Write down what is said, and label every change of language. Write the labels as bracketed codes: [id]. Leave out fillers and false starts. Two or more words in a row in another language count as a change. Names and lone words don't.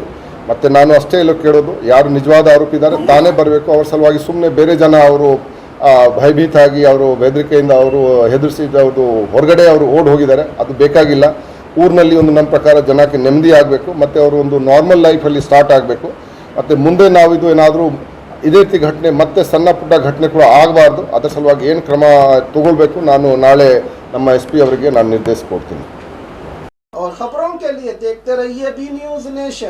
[kn] ಮತ್ತು ನಾನು ಅಷ್ಟೇ ಎಲ್ಲ ಕೇಳೋದು, ಯಾರು ನಿಜವಾದ ಆರೋಪಿ ಇದ್ದಾರೆ ತಾನೇ ಬರಬೇಕು, ಅವ್ರ ಸಲುವಾಗಿ ಸುಮ್ಮನೆ ಬೇರೆ ಜನ ಅವರು ಭಯಭೀತ ಆಗಿ ಅವರು ಬೆದರಿಕೆಯಿಂದ ಅವರು ಹೆದರಿಸಿದ್ದು ಹೊರಗಡೆ ಅವರು ಓಡಿ ಹೋಗಿದ್ದಾರೆ, ಅದು ಬೇಕಾಗಿಲ್ಲ। ಊರಿನಲ್ಲಿ ಒಂದು ನಮ್ಮ ಪ್ರಕಾರ ಜನಕ್ಕೆ ನೆಮ್ಮದಿ ಆಗಬೇಕು, ಮತ್ತು ಅವರು ಒಂದು ನಾರ್ಮಲ್ ಲೈಫಲ್ಲಿ ಸ್ಟಾರ್ಟ್ ಆಗಬೇಕು। ಮತ್ತು ಮುಂದೆ ನಾವು ಇದು ಏನಾದರೂ ಇದೇ ರೀತಿ ಘಟನೆ ಮತ್ತೆ ಸಣ್ಣ ಪುಟ್ಟ ಘಟನೆ ಕೂಡ ಆಗಬಾರ್ದು. ಅದರ ಸಲುವಾಗಿ ಏನು ಕ್ರಮ ತಗೊಳ್ಬೇಕು ನಾನು ನಾಳೆ ನಮ್ಮ SP ಅವರಿಗೆ ನಾನು ನಿರ್ದೇಶ ಕೊಡ್ತೀನಿ. [hi] और खबरों के लिए देखते रहिए बी न्यूज़ नेशन।